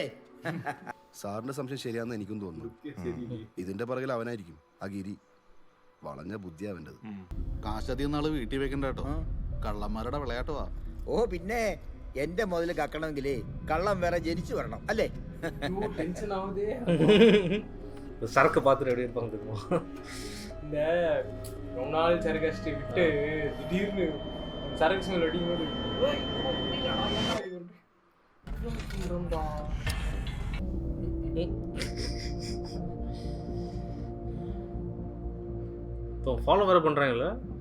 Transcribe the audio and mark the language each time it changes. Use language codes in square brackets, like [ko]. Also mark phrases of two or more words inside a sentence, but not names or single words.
[ml] സാറിന്റെ സംശയം ശരിയാണെന്ന് എനിക്കും തോന്നുന്നു. ഇതിന്റെ പുറകിൽ അവനായിരിക്കും ആ ഗിരി. വളഞ്ഞ ബുദ്ധി അവൻ്റെത്. കാശധികം നാള് വീട്ടിൽ വെക്കണ്ട കേട്ടോ, കള്ളന്മാരുടെ വിളയാട്ടവാ. ഓ പിന്നെ എന്റെ മുതൽ കക്കണമെങ്കിലേ കള്ളം വേറെ ജനിച്ചു വരണം അല്ലേ? [ta] டென்ஷன் ஆகுது. சரக்கு பார்த்துட்டு எப்படி இருப்பாங்க தெரியுமா? இந்த ரொம்ப நாள் சரக்கு அடிச்சுட்டு விட்டு திடீர்னு சரக்கு ஸ்மெல் அடிக்கும்போது இப்போ ஃபாலோ வேறு பண்ணுறாங்களா?